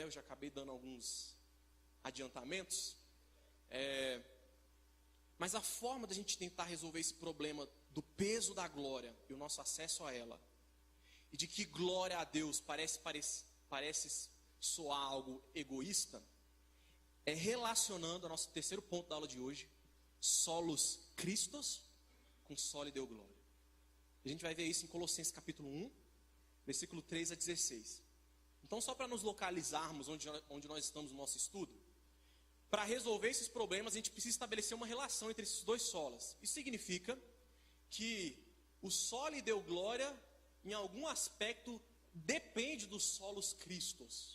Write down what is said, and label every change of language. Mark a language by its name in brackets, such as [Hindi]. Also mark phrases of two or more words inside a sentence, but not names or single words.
[Portuguese] Eu já acabei dando alguns adiantamentos. Mas a forma da gente tentar resolver esse problema do peso da glória e o nosso acesso a ela, e de que glória a Deus parece soar algo egoísta, é relacionando, a nosso terceiro ponto da aula de hoje, [Latin] solos Christos com soli Deo glória. [Portuguese] A gente vai ver isso em Colossenses capítulo 1, versículo 3 a 16. Então, só para nos localizarmos onde nós estamos no nosso estudo, para resolver esses problemas, a gente precisa estabelecer uma relação entre esses dois solas. Isso significa que o [Latin] soli Deo glória, [Portuguese] em algum aspecto, depende dos [Latin] solos Christos.